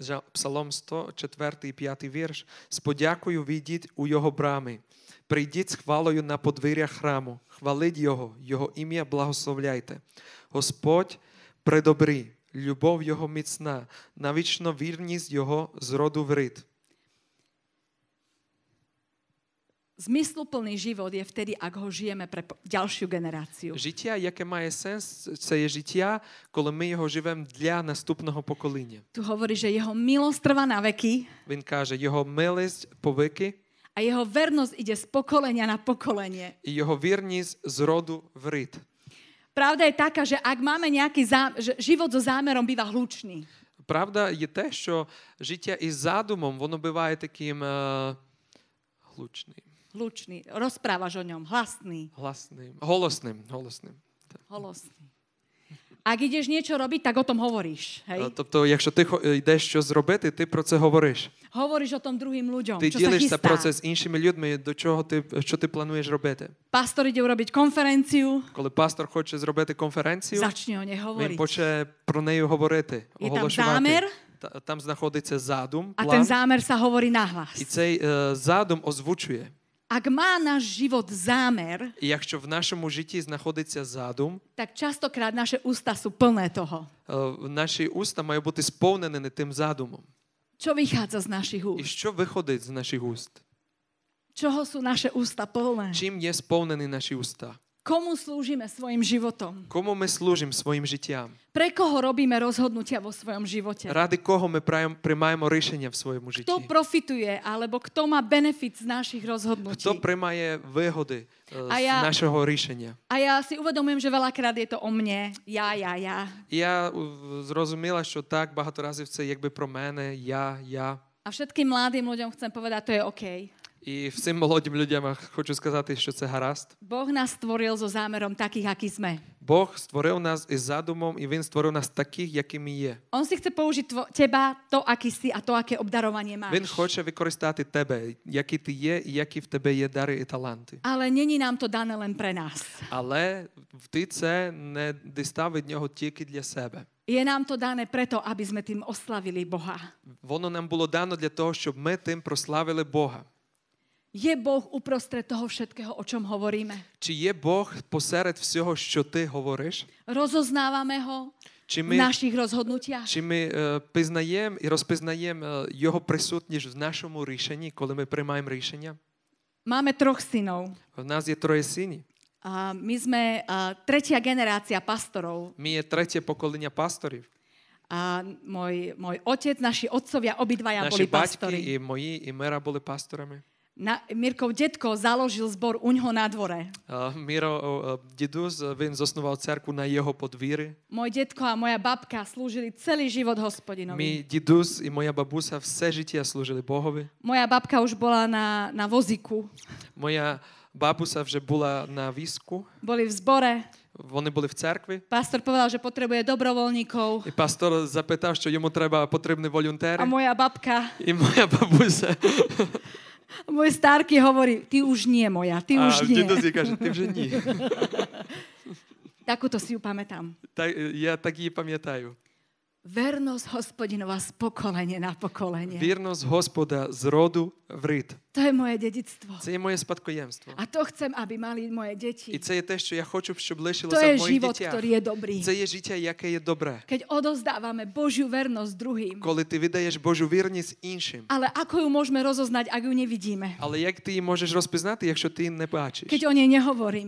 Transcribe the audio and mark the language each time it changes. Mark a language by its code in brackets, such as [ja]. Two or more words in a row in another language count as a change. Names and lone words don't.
[uk] Псалом 100, 4 і 5 вірш. «З подякою війдіть у його брами, прийдіть з хвалою на подвір'я храму, хваліть його, його ім'я благословляйте. Господь предобрий, любов його міцна, навічно вірність його з роду в рід». [sk] Zmysluplný život je vtedy, ak ho žijeme pre ďalšiu generáciu. [uk] Життя, яке має сенс, це є життя, коли ми його живемо для наступного покоління. [sk] Tu hovorí, že jeho milosť trvá na veky [uk] Він каже, його милість повики [sk] a jeho vernosť ide z pokolenia na pokolenie. [uk] і його вірність з роду в рід. [sk] Pravda je taká, že ak máme nejaký že život so zámerom býva hlučný. [uk] Правда є те, що життя із задумом, воно буває таким глучним, [sk] Hlučný. Rozprávaš o ňom. Hlasný. [uk] голосним. [sk] Holosný. Ak ideš niečo robiť, tak o tom hovoríš. Hej? [uk] Тобто, якщо ти йдеш щось зробити, ти про це говориш. [sk] Hovoríš o tom druhým ľuďom, [uk] Ти [sk] čo sa [uk] ділишся [sk] chystá. [uk] про це з іншими людьми, що ти плануєш робити. [sk] Pastor ide urobiť konferenciu, [uk] Коли пастор хоче зробити конференцію, [sk] začne o nej [uk] він [sk] hovoriť. [uk] почне про неї говорити, Є там оголошувати. [sk] замір. [uk] Там знаходиться задум, [sk] A ten [uk] план, [sk] zámer sa hovorí nahlas. [uk] і цей задум озвучує. [sk] Ak má náš život zámer, [uk] І якщо в нашому житті знаходиться задум, [sk] tak častokrát naše ústa sú plné toho. [uk] наші уста мають бути сповнені тим задумом. [sk] Čo vychádza z našich [uk] І [sk] úst? [uk] що виходить з наших уст? [sk] Čoho sú naše ústa plné? [uk] Чим є сповнені наші уста? [sk] Komu slúžime svojim životom? [uk] Кому ми служимо своїм життям? [sk] Pre koho robíme rozhodnutia vo svojom živote? [uk] Ради кого ми приймаємо рішення в своєму житті? [sk] Kto profituje, alebo kto má benefit z našich rozhodnutí? [uk] Хто приймає вигоди А з я- нашого рішення? [sk] A ja si uvedomujem, že veľakrát je to o mne. Ja. [uk] І я зрозуміла, що так багато разів це якби про мене, я. [sk] A všetkým mladým ľuďom chcem povedať, to je OK. [uk] І всім молодим людям хочу сказати, що це гаразд. [sk] Boh nás stvoril so zámerom takých, akí sme. [uk] Бог створив нас із задумом, і Він створив нас таких, якими є. [sk] On si chce použiť teba, to, aký si a to, aké obdarovanie máš. [uk] Він хоче використати тебе, який ти є, і які в тебе є дари і таланти. [sk] Ale není nám to dané len pre nás. [uk] Але ти це не дістав від нього тільки для себе. [sk] Je nám to dané preto, aby sme tým oslavili Boha. [uk] Воно нам було дано для того, щоб ми тим прославили Бога. [sk] Je Boh uprostred toho všetkého, o čom hovoríme? [uk] Чи є Бог посеред всього, що ти говориш? [sk] Rozoznávame ho [uk] Чи [sk] v [uk] ми, [sk] našich rozhodnutiach? [uk] чи ми пізнаємо і розпізнаємо Його присутність в нашому рішенні, коли ми приймаємо рішення? [sk] Máme 3 synov. [uk] В нас є 3 синів. [sk] A my sme tretia generácia pastorov. [uk] Ми є 3 покоління пасторів. [sk] A môj otec, naši otcovia, obidvaja [uk] Наші [sk] boli [uk] батьки [sk] pastori. [uk] і мої, і Мира були пасторами. [sk] Mirkov detko založil zbor uňho na dvore. [uk] Міро дідусь, він заснував церкву на його подвір'ї. [sk] Môj detko a moja babka slúžili celý život Hospodinovi. [uk] Мій дідусь і моя бабуся все життя служили Богові. [sk] Moja babka už bola na vozíku. [uk] Моя бабуся вже була на візку. [sk] Boli v zbore. [uk] Вони були в церкві. [sk] Pastor povedal, že potrebuje dobrovoľníkov. [uk] І пастор запитав, що йому потрібні волонтери. [sk] A moja babka, [uk] І моя бабуся. [sk] môj starky hovorí, ty už nie moja, ty [uk] А [sk] už nie. [uk] дідусь каже, ти вже ні. [sk] Takúto si ju pamätám. [uk] Я так її пам'ятаю. [sk] Vernosť Hospodinova z pokolenia na pokolenie. [uk] Вірність Господа з роду в рід. [sk] To je moje dedictvo. [uk] Це є моє спадкоємство. [sk] A to chcem, aby mali moje [uk] І [sk] deti. [uk] це є те, що я хочу, щоб [sk] To [uk] лишилося [sk] je [uk] в моїх [sk] život, [uk] дітях. [sk] ktorý je dobrý. [uk] Це є життя, яке є добре. [sk] Keď odozdávame Božiu vernosť druhým. [uk] Коли ти віддаєш Божу вірність іншим. [sk] Ale ako ju môžeme rozoznať, ak ju nevidíme? [uk] Але як ти її можеш розпізнати, якщо ти не бачиш? [sk] Keď o nej nehovoríme.